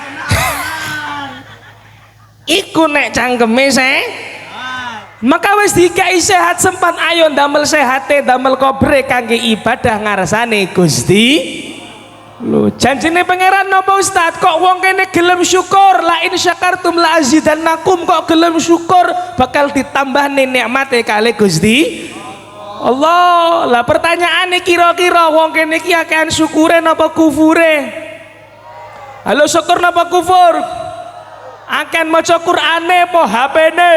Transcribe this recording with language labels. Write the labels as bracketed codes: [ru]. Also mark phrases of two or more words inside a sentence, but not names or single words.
[jv] Iku nek cangkeme maka wis dikai sehat sempat, ayo damel sehate, damel kobre kangge ibadah ngarsane Gusti. Lho, janjine pangeran napa Ustaz? Kok wong kene gelem syukur, [ar] لئن شكرتم لأزيدنكم, [jv] kok gelem syukur bakal ditambah nikmate kali Gusti Allah. Lah pertanyaane kira-kira wong kene iki akehan syukure napa kufure? Halo, syukur napa kufur? Akehan maca Qur'ane apa HP-ne?